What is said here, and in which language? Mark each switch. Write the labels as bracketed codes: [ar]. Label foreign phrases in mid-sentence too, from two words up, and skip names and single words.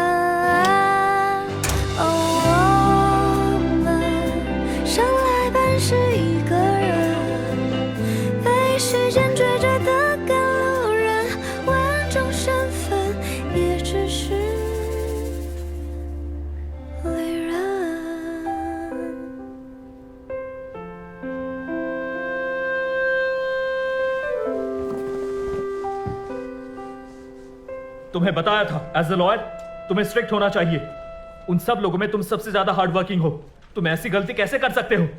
[zh] 是一个人被时间追着的赶路人，完整身份也只是旅人。 [hi] तुम्हें बताया था [en] as a lawyer [hi] तुम्हें स्ट्रिक्ट होना चाहिए। उन सब लोगों में तुम सबसे ज्यादा [en] hard working [hi] हो। तुम ऐसी गलती कैसे कर सकते हो?